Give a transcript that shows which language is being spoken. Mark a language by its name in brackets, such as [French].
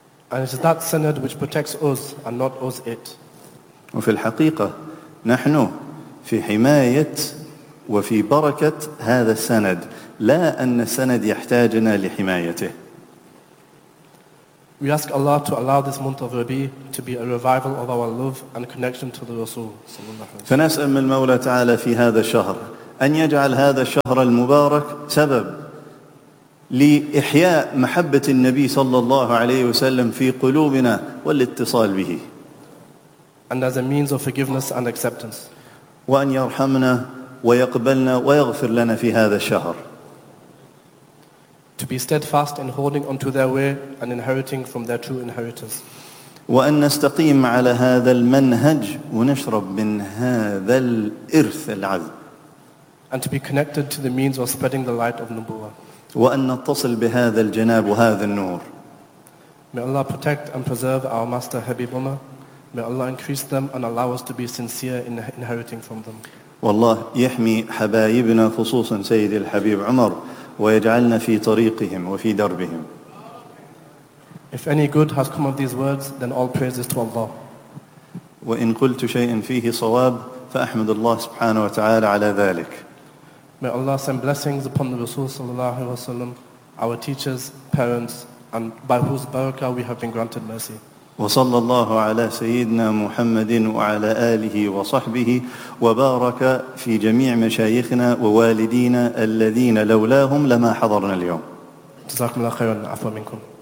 [English] And it's that sanad which protects us and not us it. [Arabic] وفي الحقيقة نحن في حماية وفي بركة هذا السند لا أن السند يحتاجنا لحمايته. [English] We ask Allah to allow this month of Rabi to be a revival of our love and connection to the Rasul. [Arabic] فنسأل من المولى تعالى في هذا الشهر أن يجعل هذا الشهر المبارك سبب لإحياء محبة النبي صلى الله عليه وسلم في قلوبنا والاتصال به. [English] And as a means of forgiveness and acceptance. [Arabic] وأن يرحمنا ويقبلنا ويغفر لنا في هذا الشهر. [English] To be steadfast in holding onto their way and inheriting from their true inheritors. [Arabic] وأن نستقيم على هذا المنهج ونشرب من هذا الإرث العذب. [English] And to be connected to the means of spreading the light of Nubuwwah. [Arabic] وأن نتصل بهذا الجناب وهذا النور. [English] May Allah protect and preserve our master Habib Umar. May Allah increase them and allow us to be sincere in inheriting from them. [Arabic] والله يحمي حبايبنا خصوصا سيد الحبيب عمر ويجعلنا في طريقهم وفي دربهم. [English] If any good has come of these words, then all praises to Allah. [Arabic] وإن قلت شيئا فيه صواب فأحمد الله سبحانه وتعالى على ذلك. [English] May Allah send blessings upon the Rasul sallallahu alaihi wasallam, our teachers, parents, and by whose barakah we have been granted mercy. [Arabic] وصلى الله على سيدنا محمد وعلى آله وصحبه وبارك في جميع مشايخنا ووالدينا الذين لولاهم لما حضرنا اليوم. جزاكم الله خيرا عفوا منكم.